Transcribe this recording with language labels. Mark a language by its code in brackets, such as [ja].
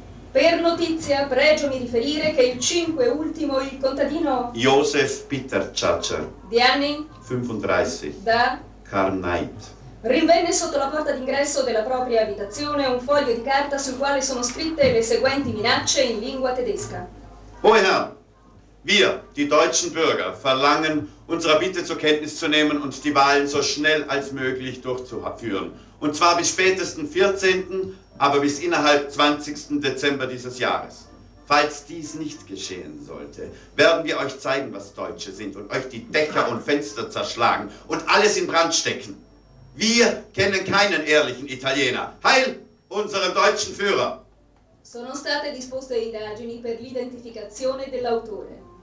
[it] Per notizia, pregio mi riferire che il 5 ultimo il contadino Josef Peter Tschatscher, di anni 35, da Karnait, rinvenne sotto la porta d'ingresso della propria abitazione un foglio di carta sul quale sono scritte le seguenti minacce in lingua tedesca. Oh, yeah. [de] Wir, die deutschen Bürger, verlangen, unsere Bitte zur Kenntnis zu nehmen und die Wahlen so schnell als möglich durchzuführen. Und zwar bis spätestens 14., aber bis innerhalb 20. Dezember dieses Jahres. Falls dies nicht geschehen sollte, werden wir euch zeigen, was Deutsche sind und euch die Dächer und Fenster zerschlagen und alles in Brand stecken. Wir kennen keinen ehrlichen Italiener. Heil unserem deutschen Führer! [it] Sono state disposte indagini per l'identificazione dell'autore.